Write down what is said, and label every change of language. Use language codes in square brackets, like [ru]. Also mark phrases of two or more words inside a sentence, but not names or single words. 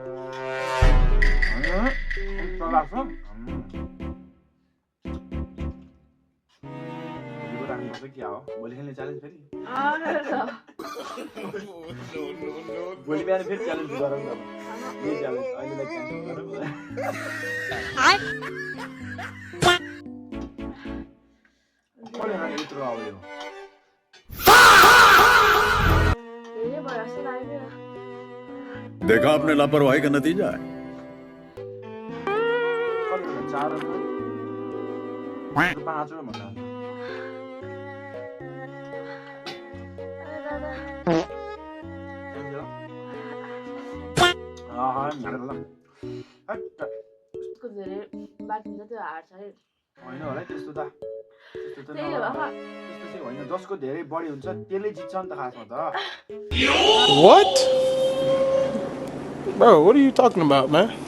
[ne] क्या हो भोलि खेल्ने च्यालेन्ज फेरि? भोलि बिहान फेरि च्यालेन्ज गरौँ न। यो च्यालेन्ज अहिलेलाई क्यान्सल गरौँ। कसले खाने यत्रो अब यो? [hi] देखा आपने लापरवाही का नतीजा है। [ne] चार 5 भन्दा होइन होला त्यस्तो त होइन। जसको धेरै बढी हुन्छ त्यसले जित्छ नि त खासमा त। [en] What? Bro, what are you talking about, man?